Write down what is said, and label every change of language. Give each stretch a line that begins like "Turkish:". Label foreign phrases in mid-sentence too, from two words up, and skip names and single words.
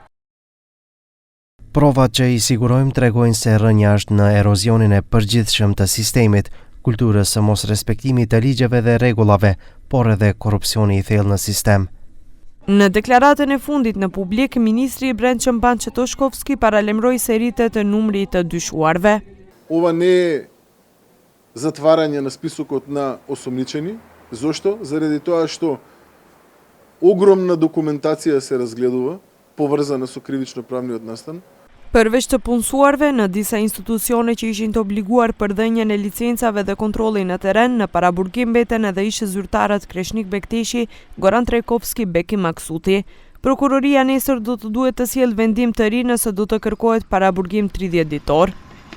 Albanian: Provat që i sigurojmë tregojnë se rënja është në erozionin e përgjithshëm të sistemit, kulturës së mos respektimit të ligjeve dhe rregullave, por edhe korrupsioni i thellë në sistem. Në deklaratën e fundit në publik, Ministri i Brendshëm Panço Toshkovski paralemroi se rritet numri të dyshuarve.
Macedonian: Ова не е затварање на списокот на осомничени. Зошто? Заради тоа што огромна документација се разгледува, поврзана со кривично-правниот настан.
Albanian: Përveç të punësuarve, në disa institucione që ishin të obliguar për dhënien e licencave dhe kontrollin në terren, në paraburgim mbeten edhe ish zyrtarët Kreshnik Bekteshi, Goran Trajkovski, Beki Maksuti. Prokuroria nesër do të duhet të sjellë vendim të ri nëse do të kërkohet paraburgim 30 ditor.